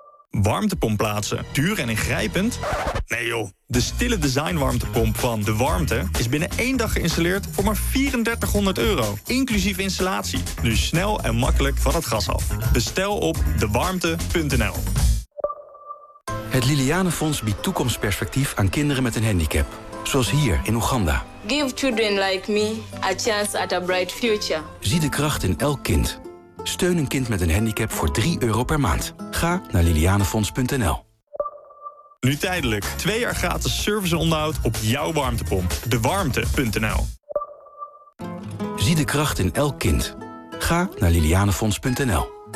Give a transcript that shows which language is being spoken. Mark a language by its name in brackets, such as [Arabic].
[Dutch] Warmtepomp plaatsen, duur en ingrijpend? Nee joh, de stille design warmtepomp van De Warmte is binnen één dag geïnstalleerd voor maar €3400, inclusief installatie. Nu snel en makkelijk van het gas af. Bestel op dewarmte.nl. Het Lilianenfonds biedt toekomstperspectief aan kinderen met een handicap. Zoals hier in Oeganda. [English] Give children like me a chance at a bright future. [Dutch] Zie de kracht in elk kind. Steun een kind met een handicap voor €3 per maand. Ga naar lilianefonds.nl. Nu tijdelijk. 2 jaar gratis service onderhoud op jouw warmtepomp. Dewarmte.nl. Zie de kracht in elk kind. Ga naar lilianefonds.nl.